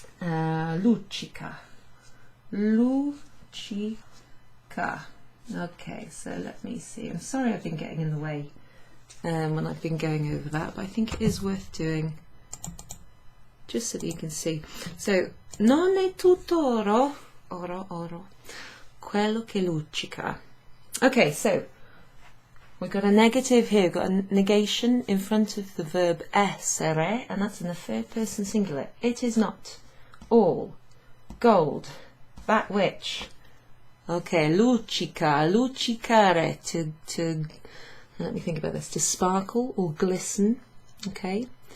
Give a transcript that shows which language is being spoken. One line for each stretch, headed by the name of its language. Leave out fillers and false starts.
Italian: Luccica. Luccica.
English: Okay, so let me see. I'm sorry I've been getting in the way when I've been going over that, but I think it is worth doing just so that you can see.
Italian: So, non è tutto oro, oro, oro, quello che luccica.
English: Okay, so we've got a negative here, we've got a negation in front of the verb essere, and that's in the third person singular. It is not all gold, that which. Okay, luccica, luccicare, to let me think about this, to sparkle or glisten, okay?